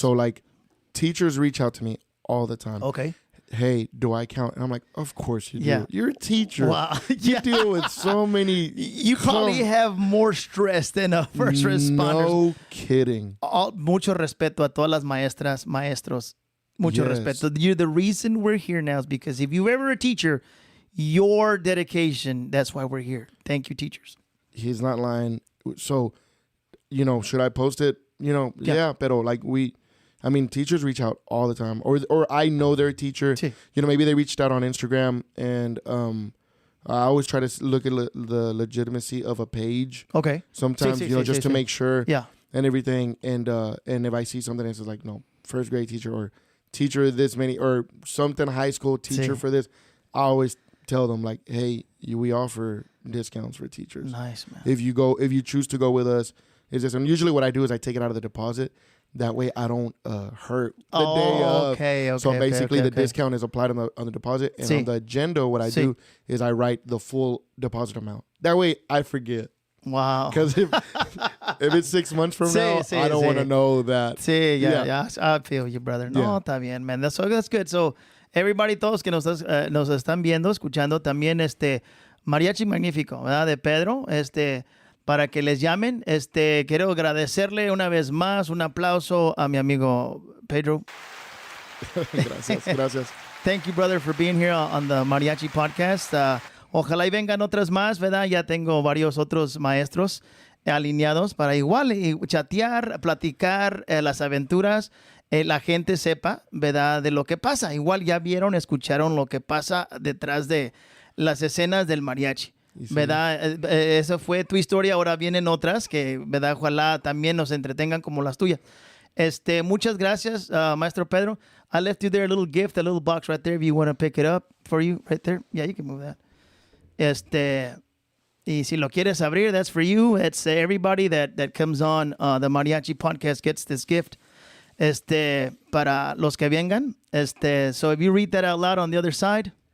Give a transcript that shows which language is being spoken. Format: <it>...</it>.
<en>So, teachers reach out to me all the time. Okay. hey, do I count? And I'm like, of course you do. Yeah. You're a teacher. Wow. You deal with so many. You probably have more stress than a first responders. No kidding.</en> <es>Mucho respeto a todas las maestras, maestros. Mucho respeto.</es> <en>You're the reason we're here now is because if you're ever a teacher, your dedication, that's why we're here. Thank you, teachers. He's not lying. So, should I post it? Yeah, pero like teachers reach out all the time. Or I know they're a teacher.</en> <es>Sí.</es> <en>Maybe they reached out on Instagram, and I always try to look at the legitimacy of a page. Okay. Sometimes, just to make sure. Yeah. And everything. And if I see something that says like, no, first grade teacher or teacher this many or something high school teacher for this, I always tell them like, hey, we offer discounts for teachers. Nice, man. If you choose to go with us, is this? And usually what I do is I take it out of the deposit. That way I don't hurt the day of. Okay. So basically the discount is applied on the deposit. And on the agenda, what I do is I write the full deposit amount. That way I forget. Wow. Because if it's 6 months from now, I don't want to know that. Sí, yeah. I feel you, brother.</en> <es>No, está bien,</es> <en>man. That's good. So everybody,</en> <es>todos que nos están viendo, escuchando, también Mariachi Magnifico, ¿verdad? De Pedro, para que les llamen. Quiero agradecerle una vez más, un aplauso a mi amigo Pedro. Gracias.</es> <en>Thank you, brother, for being here on the Mariachi Podcast.</en> <es>Ojalá y vengan otras más, ¿verdad? Ya tengo varios otros maestros alineados para igual chatear, platicar las aventuras, la gente sepa, ¿verdad? De lo que pasa. Igual ya vieron, escucharon lo que pasa detrás de las escenas del mariachi. Sí. ¿Verdad? Esa fue tu historia, ahora vienen otras que, ¿verdad? Ojalá también nos entretengan como las tuyas. Muchas gracias, Maestro Pedro.</es> <en>I left you there a little gift, a little box right there if you want to pick it up for you right there. Yeah, you can move that.</en> <es>Y si lo quieres abrir,</es> <en>that's for you. It's everybody that comes on the Mariachi Podcast gets this gift.</en> <es>Para los que vengan.</es> <en>So if you read that out loud on the other side.</en>